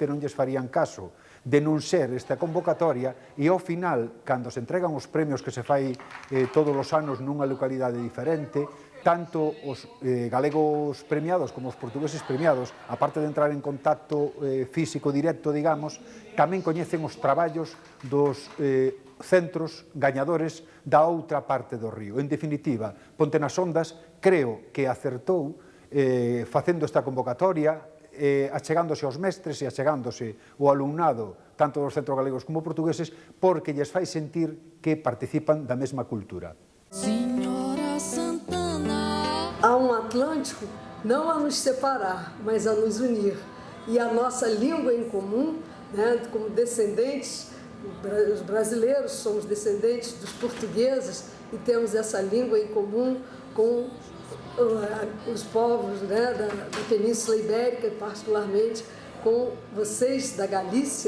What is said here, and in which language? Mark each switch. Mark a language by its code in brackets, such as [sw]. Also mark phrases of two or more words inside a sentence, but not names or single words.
[gl] non lles farían caso de non ser esta convocatoria, e ao final, cando se entregan os premios que se fai todos os anos nunha localidade diferente, tanto os galegos premiados como os portugueses premiados, aparte de entrar en contacto físico directo, digamos, tamén coñecen os traballos dos centros gañadores da outra parte do río. En definitiva, Ponte nas Ondas creo que acertou facendo esta convocatoria, achegándose aos mestres e achegándose o alumnado, tanto dos centros galegos como portugueses, porque lles fai sentir que participan da mesma cultura. [pt] Há um Atlântico não a nos separar, mas a nos unir. E a nossa língua em comum, né, como descendentes, os brasileiros somos descendentes dos portugueses e temos essa língua em comum com os povos, né, da Península Ibérica, particularmente com vocês da Galícia.